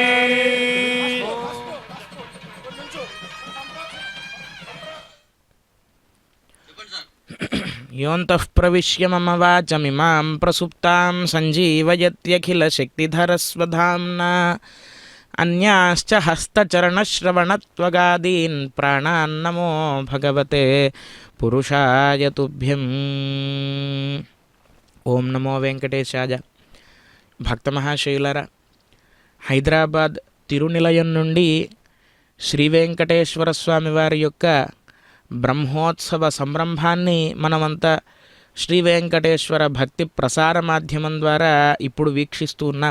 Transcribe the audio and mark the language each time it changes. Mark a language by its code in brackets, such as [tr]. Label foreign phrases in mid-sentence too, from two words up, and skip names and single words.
[sa] योऽन्तः प्रविश्य मम वाचमिमां प्रसुप्तां सञ्जीवयत्यखिलशक्तिधरस्वधाम्ना अन्याश्च हस्तचरणश्रवणत्वगादीन् प्राणान्नमो भगवते पुरुषाय तुभ्यम् ఓం నమో వెంకటేశాయ. [te] భక్తమహాశైలరా, హైదరాబాద్ తిరునిలయం నుండి శ్రీ వెంకటేశ్వర స్వామి వారి యొక్క బ్రహ్మోత్సవ సంరంభాన్ని మనమంతా శ్రీ వెంకటేశ్వర భక్తి ప్రసార మాధ్యమం ద్వారా ఇప్పుడు వీక్షిస్తూ ఉన్నాం.